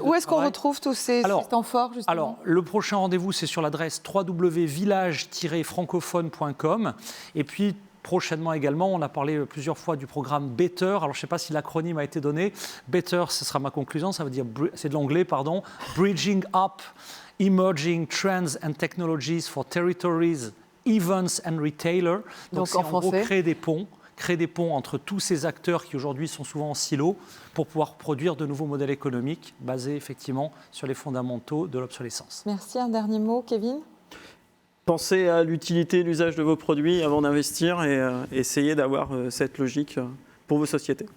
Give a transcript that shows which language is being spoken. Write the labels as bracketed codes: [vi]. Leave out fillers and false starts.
[fr] Où est-ce qu'on retrouve tous ces temps forts, justement ? Alors, le prochain rendez-vous, c'est sur l'adresse www.village-francophone.com. Et puis, prochainement également, on a parlé plusieurs fois du programme Better. Alors, je ne sais pas si l'acronyme a été donné. Better, ce sera ma conclusion, ça veut dire, c'est de l'anglais, pardon. [en] Bridging up emerging trends and technologies for territories, events and retailers. [fr] Donc en français, créer des ponts entre tous ces acteurs qui aujourd'hui sont souvent en silo pour pouvoir produire de nouveaux modèles économiques basés effectivement sur les fondamentaux de l'obsolescence. Merci. Un dernier mot, Kevin ? Pensez à l'utilité et l'usage de vos produits avant d'investir et essayez d'avoir cette logique pour vos sociétés.